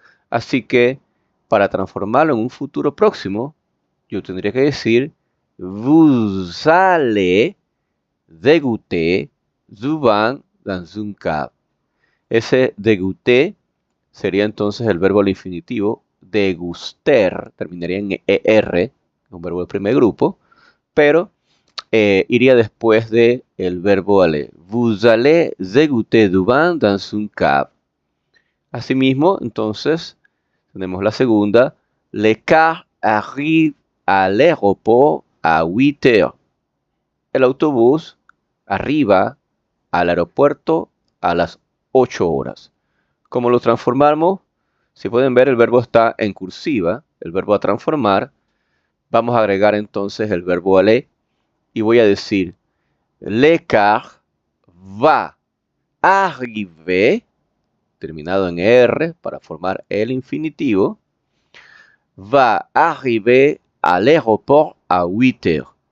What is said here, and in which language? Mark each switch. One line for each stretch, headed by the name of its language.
Spanish: Así que para transformarlo en un futuro próximo, yo tendría que decir
French: vous allez dégoûter du vin dans un cab.
Spanish: Ese dégoûter sería entonces el verbo al infinitivo. Déguster terminaría en ER, un verbo del primer grupo, pero iría después de el verbo aller.
French: Vous allez dégoûter du vin dans un cab.
Spanish: Asimismo, entonces, tenemos la segunda.
French: Le car arrive à l'aéroport à 8 heures.
Spanish: El autobús arriba al aeropuerto a las 8 horas. ¿Cómo lo transformamos? Si pueden ver, el verbo está en cursiva, el verbo a transformar. Vamos a agregar entonces el verbo aller y voy a decir
French: le car va arriver,
Spanish: terminado en R para formar el infinitivo,
French: va arriver à l'aéroport à 8 heures.